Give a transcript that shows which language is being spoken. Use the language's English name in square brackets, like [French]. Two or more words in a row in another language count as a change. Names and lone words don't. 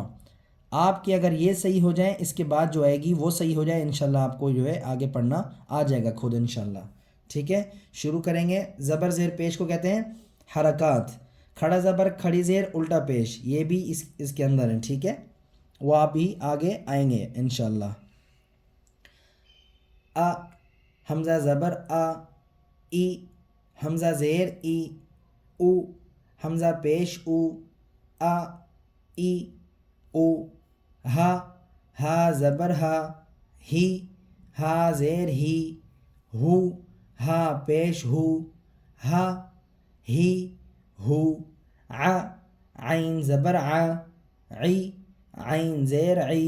[Urdu] آپ کے اگر یہ صحیح ہو جائیں، اس کے بعد جو آئے گی وہ صحیح ہو جائے، انشاءاللہ آپ کو جو ہے آگے پڑھنا آ جائے گا خود انشاءاللہ، ٹھیک ہے؟ شروع کریں گے۔ زبر، زیر، پیش کو کہتے ہیں حرکات۔ کھڑا زبر، کھڑی زیر، الٹا پیش، یہ بھی اس کے اندر ہیں، ٹھیک ہے؟ وہ آپ بھی آگے آئیں گے انشاءاللہ۔ آ، حمزہ زبر آ، ای، حمزہ زیر ای، او، حمزہ پیش او، آ، ای، او، ہا، ہا زبر ہا، ہی، ہا زیر ہی، ہو، ہا پیش ہو، ہا، ہی، ہو، ع، عین زبر ع، عی، عین زیر عی۔